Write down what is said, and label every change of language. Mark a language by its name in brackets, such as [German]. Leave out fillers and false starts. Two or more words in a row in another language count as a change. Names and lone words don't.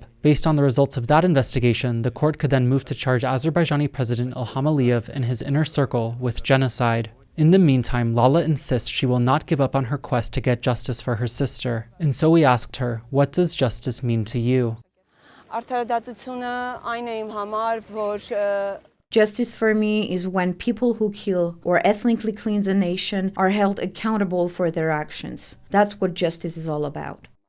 [English] Based on the results of that investigation, the court could then move to charge Azerbaijani President Ilham Aliyev and his inner circle with genocide. In the meantime, Lala insists she will not give up on her quest to get justice for her sister. And so we asked her, what does justice mean to you? [Armenian] Արդարադատությունը այն է իմ համար, որ [English] Justice for me is when people who kill or ethnically cleanse a nation are held accountable for their actions. That's what justice is all about.